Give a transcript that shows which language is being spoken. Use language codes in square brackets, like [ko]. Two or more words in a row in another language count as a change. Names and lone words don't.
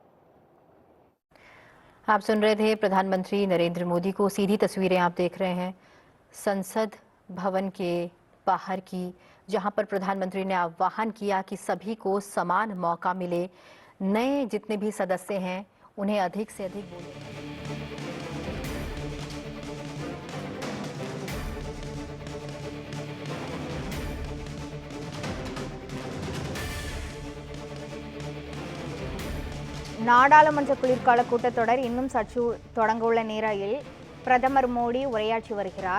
[hi] आप सुन रहे थे प्रधानमंत्री नरेंद्र मोदी को। सीधी तस्वीरें आप देख रहे हैं संसद भवन के बाहर की, जहां पर प्रधानमंत्री ने आह्वान किया कि सभी को समान मौका मिले, नए जितने भी सदस्य हैं उन्हें अधिक से अधिक बोले। [ta] நாடாளுமன்ற குளிர்கால கூட்டத்தொடர் இன்னும் சற்று தொடங்கவுள்ள நிலையில் பிரதமர் மோடி உரையாற்றி வருகிறார்.